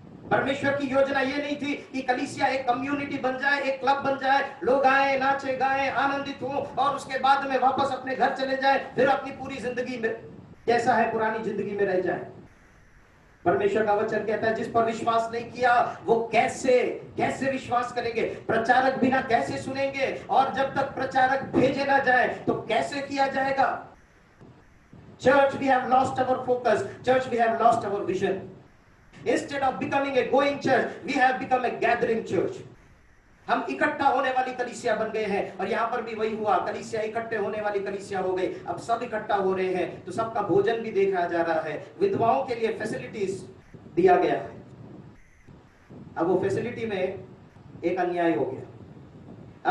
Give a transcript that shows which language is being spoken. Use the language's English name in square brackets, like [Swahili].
[Hindi] परमेश्वर की योजना ये नहीं थी कि कलीसिया एक कम्युनिटी बन जाए, एक क्लब बन जाए, लोग आए, नाचे गाएं, आनंदित हो और उसके बाद में वापस अपने घर चले जाए, फिर अपनी पूरी जिंदगी में जैसा है पुरानी जिंदगी में रह जाए। परमेश्वर का वचन कहता है, जिस पर विश्वास नहीं किया वो कैसे विश्वास करेंगे? प्रचारक बिना कैसे सुनेंगे? और जब तक प्रचारक भेजे ना जाए तो कैसे किया जाएगा? [English] Church, we have lost our focus. Church, we have lost our vision. Instead of becoming a going church, we have become a gathering church. [Hindi] हम इकट्ठा होने वाली कलीसिया बन गए हैं, और यहाँ पर भी वही हुआ। कलीसिया इकट्ठे होने वाली कलीसिया हो गई। अब सब इकट्ठा हो रहे हैं तो सबका भोजन भी देखा जा रहा है, विधवाओं के लिए फैसिलिटीज दिया गया है। अब वो फैसिलिटी में एक अन्याय हो गया।